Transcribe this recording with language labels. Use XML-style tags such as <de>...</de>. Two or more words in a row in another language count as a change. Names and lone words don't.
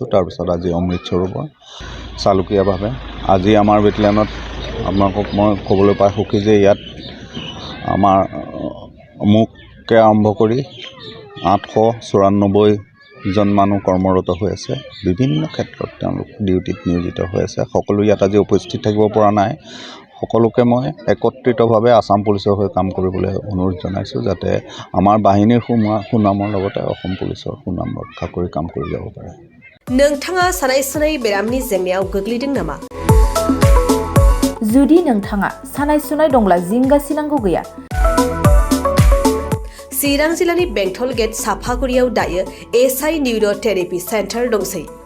<as>তাৰপিছত আজি অমৃত সৰোবৰ চালুকীয়াভাৱে আজি আমাৰ বেটেলিয়ানত আপোনালোকক মই ক'বলৈ পাই সুখী যে ইয়াত আমাৰ মুখকে আৰম্ভ কৰি 894জন মানুহ কৰ্মৰত হৈ আছে। বিভিন্ন ক্ষেত্ৰত তেওঁলোক ডিউটিত নিয়োজিত হৈ আছে। সকলো ইয়াত আজি উপস্থিত থাকিব পৰা নাই। সকলোকে মই একত্ৰিতভাৱে আসাম পুলিচৰ হৈ কাম কৰিবলৈ অনুৰোধ জনাইছোঁ, যাতে আমাৰ বাহিনীৰ সুনামৰ লগতে অসম পুলিচৰ সুনাম ৰক্ষা কৰি কাম কৰি যাব পাৰে।</as> <brx>नोंथाङा सानाय सुनाय बेरामनि जेंनायाव गोग्लैदों नामा? जुदि नोंथाङा सानाय सुनाय दंब्ला जिंगा सिनांगौ गैया। चिरां जिल्लानि बेंटल गेट साफागुरियाव दायो SI</brx> <en>neurotherapy centre</en> <brx>दंसै।</brx>